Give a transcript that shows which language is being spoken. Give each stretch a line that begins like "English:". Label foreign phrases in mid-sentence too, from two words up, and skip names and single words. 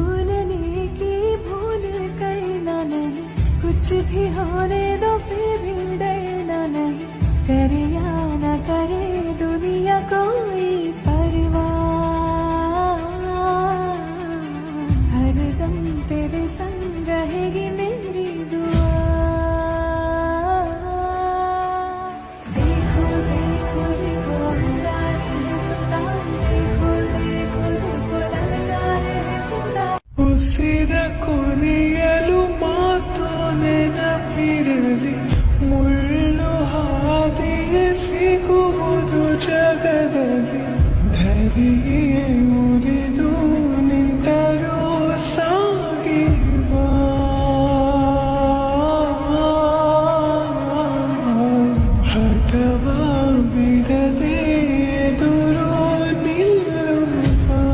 Hindi: भूलने की भूल करना नहीं, कुछ भी होने दो फिर भी डरना नहीं, करे या न करे दुनिया कोई परवाह, हरदम तेरे संग रहेगी मेरी दुआ। देखो देखो देखो अंगार है सुता, देखो देखो देखो ललकार है सुता।
Kannada: ಉಸಿರ ಕೊನೆಯಲು ಮಾತು ನೆನಪಿರಲಿ, ಮುಳ್ಳು ಹಾದಿಯೇ ಸಿಗುವುದು ಜಗದಲ್ಲಿ, ಧರೆಯೇ ಮುರಿದು ನಿಂತರೂ ಸಾಗಿರುವ ಹಠವ ಬಿಡದೆ ಎದುರು ನಿಲ್ಲುವ